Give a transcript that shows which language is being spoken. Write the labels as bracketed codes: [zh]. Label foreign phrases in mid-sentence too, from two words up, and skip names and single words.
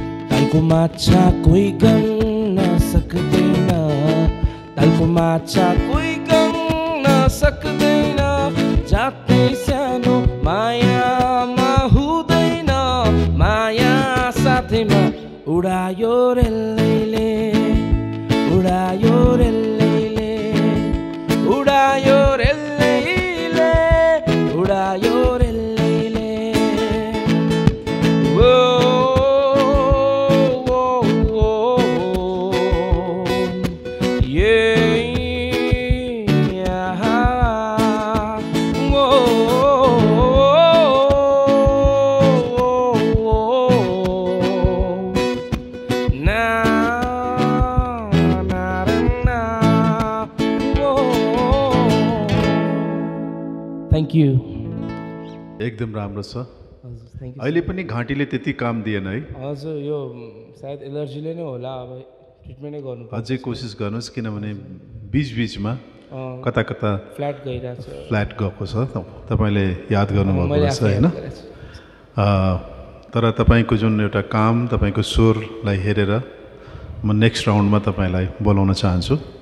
[ne] तालको माछा कोही गन्न सक्दैन, तालको माछा कोही गन्न सक्दैन, जातै सानो मायामा हुँदैन, माया साथैमा उडायो रेलैले, उडायो रेलैले, उडायो रेलैले, उडायो रेलैले। ओ, ओ, ओ, ओ, ये, आहा, ओ, ओ, ओ, ओ, ओ, ना, ना, ना, ओ, ओ, ओ। [en] Thank you। [ne] एकदम राम्रो छ। हजुर, [en] thank you, [ne] अहिले sir। पनि घाँटीले त्यति काम दिएन है? हजुर, यो, म, सायद एलर्जीले नै होला, अब ट्रिटमेन्टै गर्नुपर्छ। अझै कोसिस गर्नुहोस्, किनभने बिचबिचमा अँ, कता कता फ्ल्याट गइरहेको छ। फ्ल्याट गएको छ। त-, तपाईँले याद गर्नुभएको मैले रहेछ, आफै होइन? याद गरेको छु। अ, तर तपाईँको जुन एउटा काम, तपाईँको स्वरलाई हेरेर म [en] next roundमा [ne] तपाईँलाई बोलाउन चाहन्छु।